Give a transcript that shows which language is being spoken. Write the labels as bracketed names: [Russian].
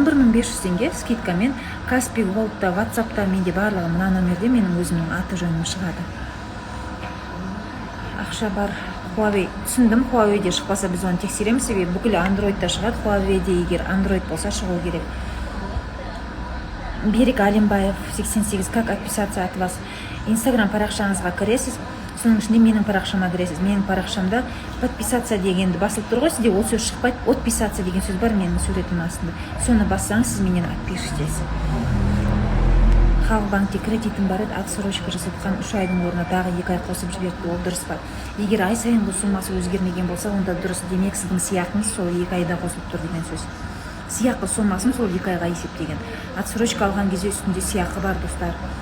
[Kazakh] 11.500 теңге скидкамен Каспи Голдта, WhatsAppта менде барлығы мына номерде менің өзімнің аты жөнім шығады. Ақша бар Huawei. Түсіндім, Huawei'де шықпаса біз оны тексереміз, себебі бүкіл Android'та шығады. Huawei'де егер Android болса шығу керек. [Russian] Берік Алимбаев 88, как отписаться от вас? [Kazakh] Инстаграм парақшаңызға кіресіз, соның ішінде менің парақшама кіресіз. Менің парақшамда подписаться дегенді басылып тұр ғой, сізде ол сөз шықпайды. Отписаться деген сөз бар менің суретім астында. Соны бассаңыз сіз менен отпишитесь. Халық банкте кредитім бар еді, отсрочка жасатқан 3 айдың орнына тағы 2 ай қосып жіберді, ол дұрыс па? Егер ай сайынғы суммасы өзгермеген болса, онда дұрыс. Демек сіздің сыйақыңыз сол 2 айда қосылып тұр деген сөз. Сыйақы суммасын сол 2 айға есептеген. Отсрочка алған кезде үстінде сыйақы бар, достар.